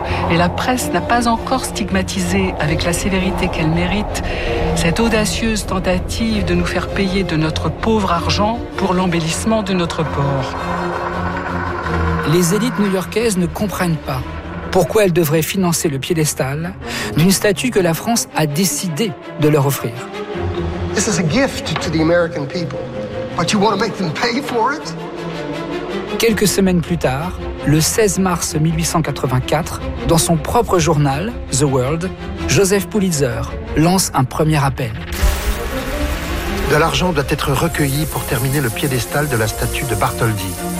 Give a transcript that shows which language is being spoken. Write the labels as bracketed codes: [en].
[fr] et la presse n'a pas encore stigmatisé avec la sévérité qu'elle mérite cette audacieuse tentative de nous faire payer de notre pauvre argent pour l'embellissement de notre port. Les élites new-yorkaises ne comprennent pas pourquoi elles devraient financer le piédestal d'une statue que la France a décidé de leur offrir. [en] This is a gift to the American people, but you want to make them pay for it? [fr] Quelques semaines plus tard, le 16 mars 1884, dans son propre journal, The World, Joseph Pulitzer lance un premier appel. De l'argent doit être recueilli pour terminer le piédestal de la statue de Bartholdi.